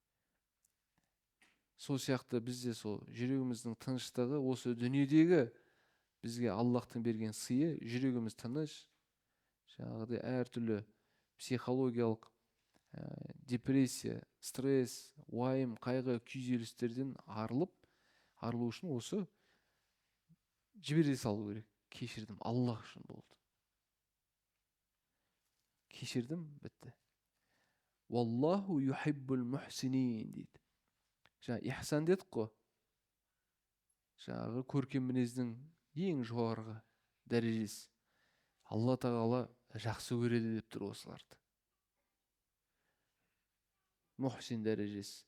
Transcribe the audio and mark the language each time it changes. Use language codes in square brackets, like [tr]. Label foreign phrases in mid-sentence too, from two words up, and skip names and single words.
[kk] Сол сияқты бізде сол жүрегіміздің тыныштығы, осы дүниедегі бізге Аллахтың берген сыйы, жүрегіміз тыныш, жаңағыдай әртүрлі психологиялық депрессия, стресс, уайым, қайғы, күйзелістерден арылу үшін осы жібере салу керек. Кешірдім, Аллах үшін болды. Кешірдім, бітті. [ar] والله يحب المحسنين дейді. [kk] Жаңағы ихсан дедік қой. Жаңағы көркем мінездің ең жоғарғы дәрежесі. Алла тағала жақсы көреді деп тұр осыларды. Мухсин дәрежесі.